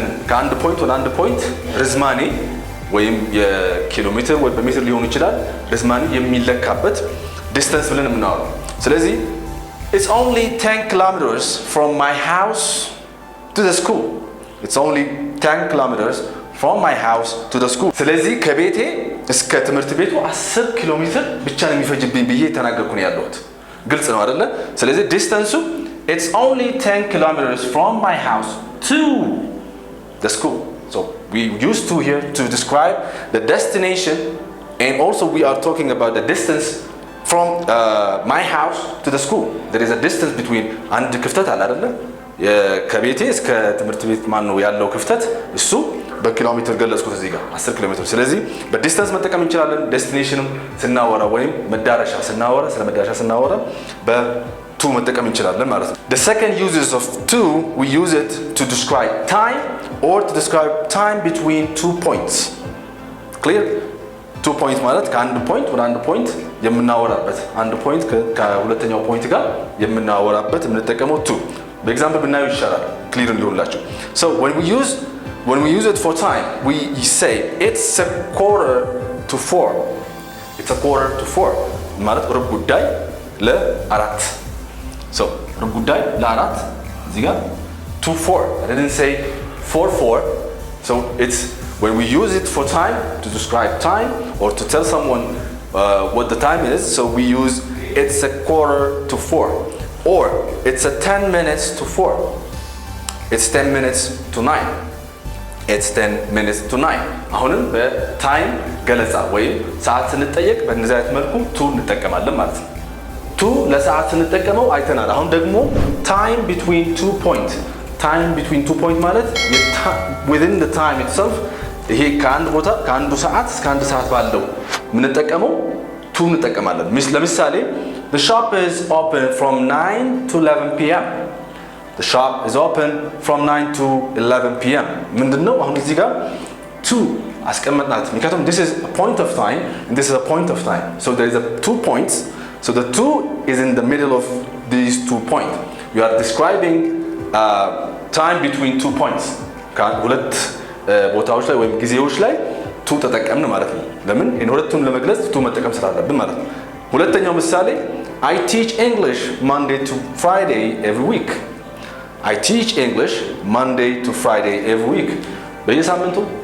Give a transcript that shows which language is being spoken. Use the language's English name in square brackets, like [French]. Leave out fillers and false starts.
[Amharic] ከአንድ ፖይንት ወደ አንድ ፖይንት ርዝማኔ ወይም የኪሎ ሜትር ወይ በሜትር ሊሆን ይችላል ርዝማኔ የሚለካበት ዲስታንስ ብለን የምናወራው። ስለዚህ [English] it's only 10 kilometers from my house to the school. It's only 10 kilometers from my house to the school. [Amharic] ስለዚህ ከቤቴ እስከ ትምህርት ቤቱ 10 ኪሎ ሜትር ብቻ ነው የሚፈጅብኝ ብዬ ተናገርኩ ነው ያለሁት። ግልጽ ነው አይደለ? ስለዚህ ዲስታንሱ [English] it's only 10 kilometers from my house to the school. So we use to here to describe the destination, and also we are talking about the distance from my house to the school. There is a distance between [Amharic] አንድ ክፍተት አለ አይደለ? ከቤቴ እስከ ትምህርት ቤት ማን ነው ያለው ክፍተት? እሱ በኪሎ ሜትር ገለጽኩት እዚህ ጋር 10 ኪሎ ሜትር። ስለዚህ በዲስታንስ መጠቀም እንችላለን። ዴስቲኔሽንም ስናወራ ወይም መዳረሻ ስናወራ ስለ መዳረሻ ስናወራ to መጠቀም እንችላለን ማለት ነው። [English] The second uses of to, we use it to describe time or to describe time between 2 points. [Amharic] Clear? 2 points ማለት ከአንድ ፖይንት ወደ አንድ ፖይንት የምናወራበት አንድ ፖይንት ከሁለተኛው ፖይንት ጋር የምናወራበት የምንጠቀመው to። በኤግዛምፕል ብናየው ይሻላል ክሊር እንዲሆንላችሁ። [English] So when we use it for time, we say it's a quarter to 4. [Amharic] It's a quarter to 4 ማለት ሩብ ጉዳይ ለአራት። So ሩብ ጉዳይ ለአራት እዚህ ጋር to 4. [English] I didn't say 4. So it's when we use it for time to describe time or to tell someone what the time is. So we use it's a quarter to 4 or it's a 10 minutes to 4. it's 10 minutes to 9 [Amharic] it's 10 minutes to 9 አሁንም በታይም ገለጻ ወይም ሰዓት ስንጠየቅ በእነዚህ አይነት መልኩ to እንጠቀማለን ማለት ነው to ለሰዓት ስንጠቀመው አይተናል አሁን ደግሞ time between 2 points ማለት [English] within the time itself [Amharic] ይሄ ከአንድ ቦታ ከአንዱ ሰዓት እስከ አንድ ሰዓት ባለው የምንጠቀመው to እንጠቀማለን ለምሳሌ [English] the shop is open from 9 to 11 p.m. The shop is open from 9 to 11 p.m. [Amharic] ምንድነው አሁን እዚህ ጋር to አስቀመጥናት ምክንያቱም [English] this is a point of time and this is a point of time so there is a 2 points so the 2 is in the middle of these 2 points you are describing time between 2 points [Amharic] ሁለት ቦታዎች ላይ ወይም ጊዜዎች ላይ to ተጠቀምን ማለት ነው ለምን ሁለቱን ለመግለጽ to መጠቀም ስላለብን ማለት ነው ሁለተኛው ምሳሌ [English] I teach English Monday to Friday every week I teach English Monday to Friday every week [Amharic] በየሳምንቱ